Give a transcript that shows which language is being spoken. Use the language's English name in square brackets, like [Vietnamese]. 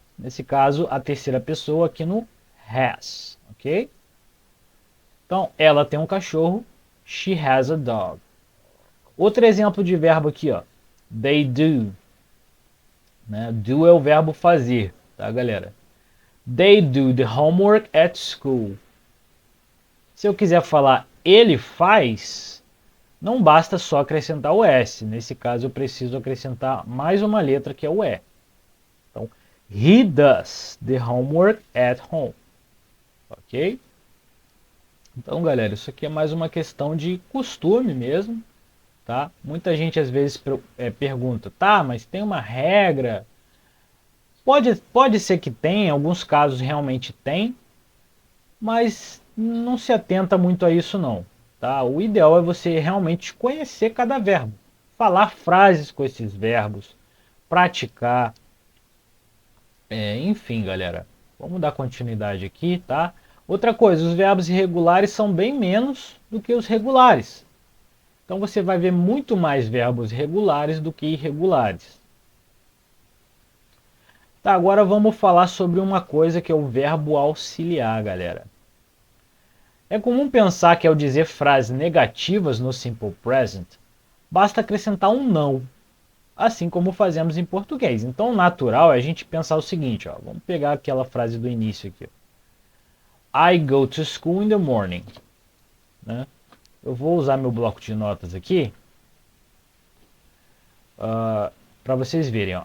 [Portuguese] Nesse caso, a terceira pessoa aqui no has, ok? Então, ela tem um cachorro, [English] she has a dog. [Portuguese] Outro exemplo de verbo aqui, ó, [English] they do, [Portuguese] né? Do é o verbo fazer, tá, galera? [English] They do the homework at school. [Portuguese] Se eu quiser falar ele faz, não basta só acrescentar o S. Nesse caso, eu preciso acrescentar mais uma letra, que é o E. [English] Então, he does the homework at home. Ok? [Portuguese] Então, galera, isso aqui é mais uma questão de costume mesmo, tá? Muita gente às vezes pergunta, tá, mas tem uma regra? Pode ser que tenha, em alguns casos realmente tem, mas não se atenta muito a isso não, tá? O ideal é você realmente conhecer cada verbo, falar frases com esses verbos, praticar, enfim, galera. Vamos dar continuidade aqui, tá? Outra coisa, os verbos irregulares são bem menos do que os regulares. Então você vai ver muito mais verbos regulares do que irregulares. Tá, agora vamos falar sobre uma coisa que é o verbo auxiliar, galera. É comum pensar que ao dizer frases negativas no simple present, basta acrescentar um não, assim como fazemos em português. Então o natural é a gente pensar o seguinte, ó, vamos pegar aquela frase do início aqui. [English] I go to school in the morning. [Portuguese] Né? Eu vou usar meu bloco de notas aqui para vocês verem. Ó.